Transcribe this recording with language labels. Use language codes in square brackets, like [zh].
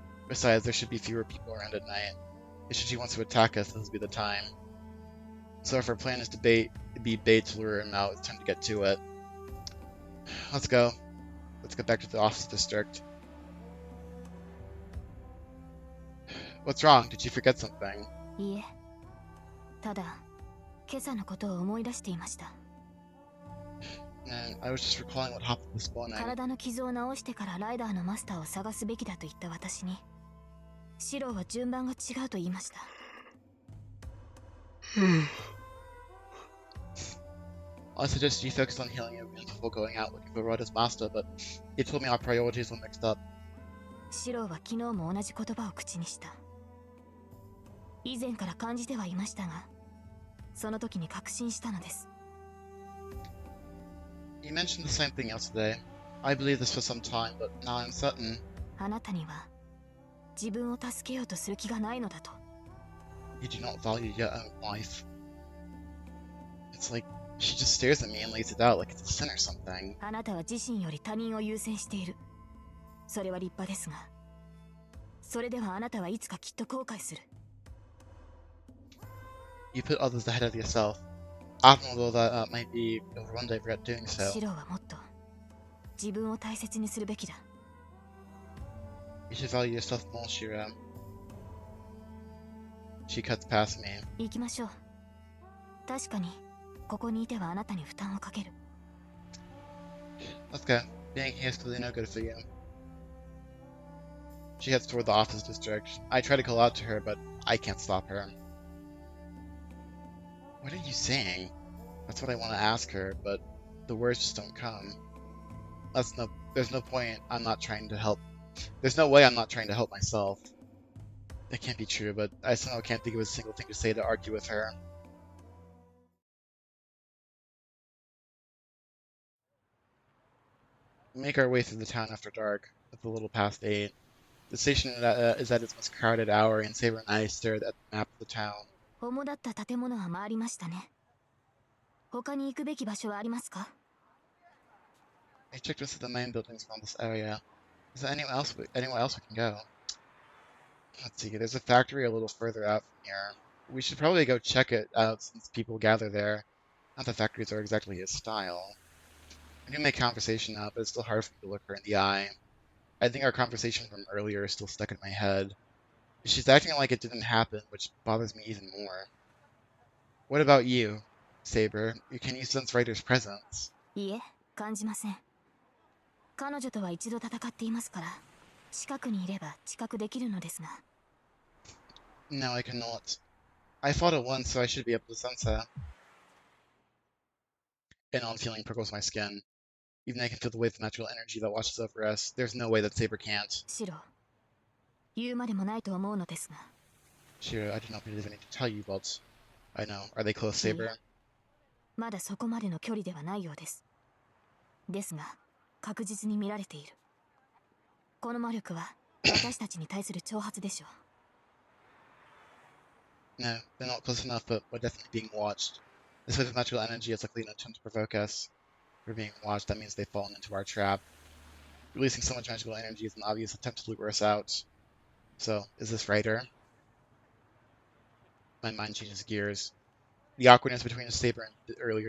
[en] Besides, there should be fewer people around at night. If Shinji wants to attack us, this will be the time. So if our plan is to be bait to lure him out, it's time to get to it. Let's go. Let's get back to the office district. What's wrong? Did you forget something? [ja] いいえ、ただ今朝のことを思い出していました。 [en] I was just recalling what happened this morning. [ja] 体の傷を治してからライダーのマスターを探すべきだと言った私に、シローは順番が違うと言いました。 [en] I suggested you focus on healing your wounds before going out looking for Ryder's master, but he told me our priorities were mixed up. [ja] シローは昨日も同じ言葉を口にした。以前から感じてはいましたが、その時に確信したのです。 [en] You mentioned the same thing yesterday. I believed this for some time, but now I'm certain. [ja] あなたには自分を助けようとする気がないのだと。 [en] You do not value your own life. It's like she just stares at me and lays it out like it's a sin or something. [ja] あなたは自身より他人を優先している。それは立派ですが、それではあなたはいつかきっと後悔する。 [en] You put others ahead of yourself. Admirable that might be, you'll one day regret doing so. [ja] シローはもっと自分を大切にするべきだ。 [en] You should value yourself more, Shira. She cuts past me. [ja] 行きましょう。確かにここにいてはあなたに負担をかける。 [en] Let's go. Being here is clearly no good for you. She heads toward the office district. I try to call out to her, but I can't stop her. What are you saying? That's what I want to ask her, but the words just don't come. There's no point I'm not trying to help. There's no way I'm not trying to help myself. It can't be true, but I somehow can't think of a single thing to say to argue with her. We make our way through the town after dark. It's a little past 8. The station is at its most crowded hour, and Saber and I stared at the map of the town. [ja] 主だった建物は回りましたね。他に行くべき場所はありますか？ [en] I checked most of the main buildings around this area. Is there anywhere else we can go? Let's see, there's a factory a little further out from here. We should probably go check it out since people gather there. Not that factories are exactly his style. We do make conversation now, but it's still hard for me to look her in the eye. I think our conversation from earlier is still stuck in my head. She's acting like it didn't happen, which bothers me even more. What about you, Saber? Can you sense Ryder's presence? [ja] いえ、感じません。彼女とは一度戦っていますから、近くにいれば知覚できるのですが。 [en] No, I cannot. I fought her once, so I should be able to sense her. An odd feeling prickles my skin. Even I can feel the wave of magical energy that washes over us. There's no way that Saber can't. [ja] シロ、言うまでもないと思うのですが。 [en] Shira, I do not believe I need to tell you, but I know. Are they close, Saber? [ja] まだそこまでの距離ではないようです。ですが、確実に見られている。この魔力は私たちに対する挑発でしょう。 [en] No, they're not close enough, but we're definitely being watched. This wave of magical energy is likely an attempt to provoke us. We're being watched, that means they've fallen into our trap. Releasing so much magical energy is an obvious attempt to lure us out. So, is this Ryder? My mind changes gears. The awkwardness between Saber and earlier